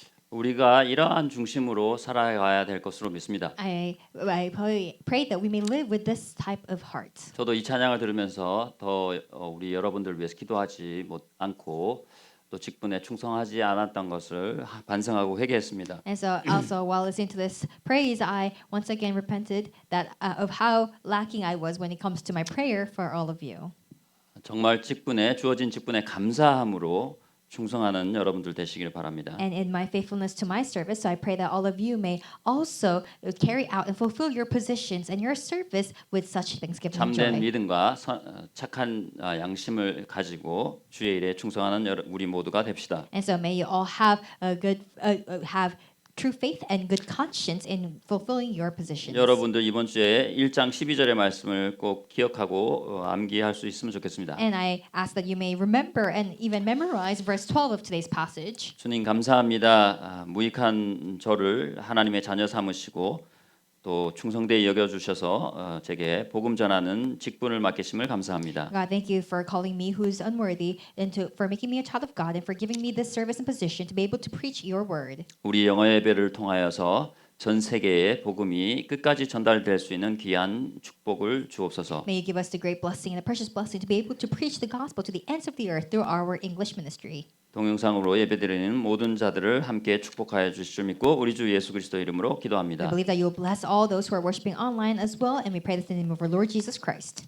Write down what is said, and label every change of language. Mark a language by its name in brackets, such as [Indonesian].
[Korean] 우리가 이러한 중심으로 살아가야 될 것으로 믿습니다. [English] I pray that we may live with this type of heart. [Korean] 저도 이 찬양을 들으면서 더 우리 여러분들을 위해서 기도하지 않고 또 직분에 충성하지 않았던 것을 반성하고 회개했습니다. [English] And so also while listening to this praise, I once again repented that of how lacking I was when it comes to my prayer for all of you. [Korean] 정말 주어진 직분에 감사함으로 충성하는 여러분들 되시길 바랍니다. [English] And in my faithfulness to my service, so I pray that all of you may also carry out and fulfill your positions and your service with such thanksgiving and [Korean] 참된 [English] joy. [Korean] 믿음과 착한 양심을 가지고 주의 일에 충성하는 우리 모두가 됩시다. [English] And so may you all have a good, have true faith and good conscience in fulfilling your positions. [Korean] 여러분들 이번 주에 1장 12절의 말씀을 꼭 기억하고 암기할 수 있으면 좋겠습니다. [English] And I ask that you may remember and even memorize verse 12 of today's passage. [Korean] 주님 감사합니다. 무익한 저를 하나님의 자녀 삼으시고 또 충성되이 여겨주셔서 제게 복음 전하는 직분을 맡기심을 감사합니다. [English] God, thank you for calling me who's unworthy and for making me a child of God and for giving me this service and position to be able to preach your word. [Korean] 우리 영어 예배를 통하여서 전 세계에 복음이 끝까지 전달될 수 있는 귀한 축복을 주옵소서. [English] May you give us the great blessing and the precious blessing to be able to preach the gospel to the ends of the earth through our English ministry. [Korean] 동영상으로 예배드리는 모든 자들을 함께 축복하여 주실 줄 믿고 우리 주 예수 그리스도 이름으로 [English] I [Korean] 기도합니다. [English] believe that you will bless all those who are worshiping online as well, and we pray this in the name of our Lord Jesus Christ.